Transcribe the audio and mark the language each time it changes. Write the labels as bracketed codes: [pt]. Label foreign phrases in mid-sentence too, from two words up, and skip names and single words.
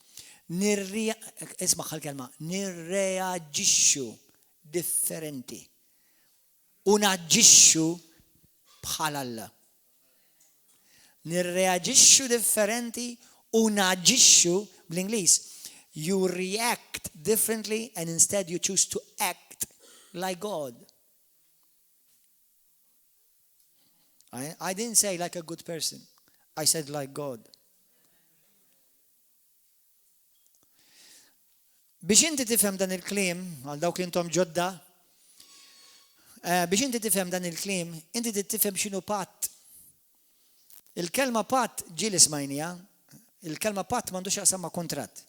[mt] Isma' l-kelma, nirreaġixxu differenti. U naġixxu bħal Alla. Nirreaġixxu differenti u naġixxu bl-Ingliż. [en] You react differently and instead you choose to act like God. I didn't say like a good person. I said like God. [mt] Biex inti tifhem dan il-kliem, għal dawk li intom ġodda, biex inti tifhem dan il-kliem, inti tifhem x'inhu patt. Il-kelma patt ġieli smajnija, il-kelma patt m'għandux jaqsam ma' kontratt.